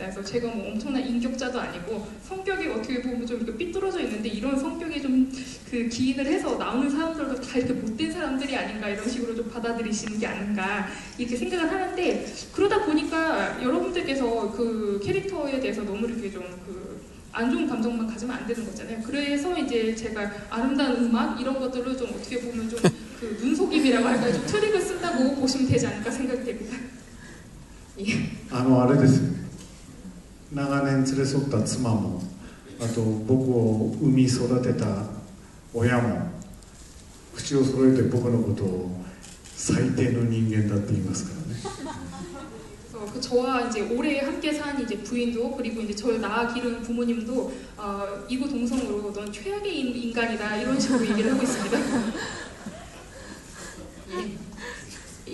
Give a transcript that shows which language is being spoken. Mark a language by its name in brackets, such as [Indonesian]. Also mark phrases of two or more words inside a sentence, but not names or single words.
[Korean] 그래서 제가 뭐 엄청난 인격자도 아니고 성격이 어떻게 보면 좀 이렇게 삐뚤어져 있는데, 이런 성격에 좀 기인을 해서 나오는 사람들도 다 이렇게 못된 사람들이 아닌가 이런 식으로 좀 받아들이시는 게 아닌가 이렇게 생각을 하는데, 그러다 보니까 여러분들께서 그 캐릭터에 대해서 너무 이렇게 좀 안 좋은 감정만 가지면 안 되는 거잖아요. 그래서 이제 제가 아름다운 음악 이런 것들을 좀 어떻게 보면 좀 눈속임이라고 할까요? 좀 트릭을 쓴다고 보시면 되지 않을까 생각이 됩니다. 예. [Japanese] あれですよね。長年連れ添った妻も、あと僕を産み育てた親も口を揃えて僕のことを最低の人間だって言いますからね。 [Korean] 저와 이제 오래 함께 산 이제 부인도, 그리고 이제 저를 낳아 기른 부모님도 이구동성으로 넌 최악의 인간이다 이런 식으로 얘기를 하고 있습니다. 예.